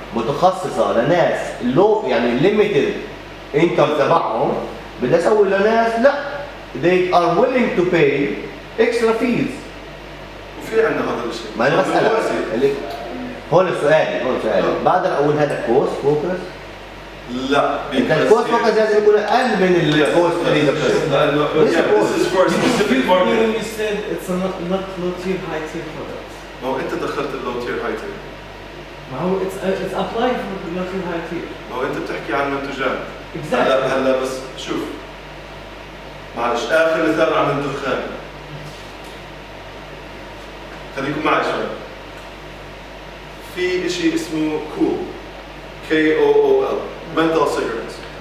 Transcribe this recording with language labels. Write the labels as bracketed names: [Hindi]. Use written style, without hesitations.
[Arabic] متخصصه لناس لو يعني ليميتد انكم تبعهم، بدي اسوي لناس لا [English] they are willing to pay extra fees. [Arabic] وفي عندنا هذا الشيء. ما انا بسألك اللي هون سؤالي بقدر اقول هذا كوست فوكس؟ لا. انت الكوست فوكس لازم يكون اقل من الكوست [English] This is for a specific market. You said it's a not low tier, high tier product. [Arabic] ما هو أنت دخلت اللو تير هاي تير. ما هو [English] it's applied for the low tier, high tier. [Arabic] ما هو أنت بتحكي عن منتجات. [English] Exactly. [Arabic] هلا بس شوف. معلش آخر مثال عن الدخان. خليكم معي شوي. في شيء اسمه كول. KOOL. [English] menthol cigarettes.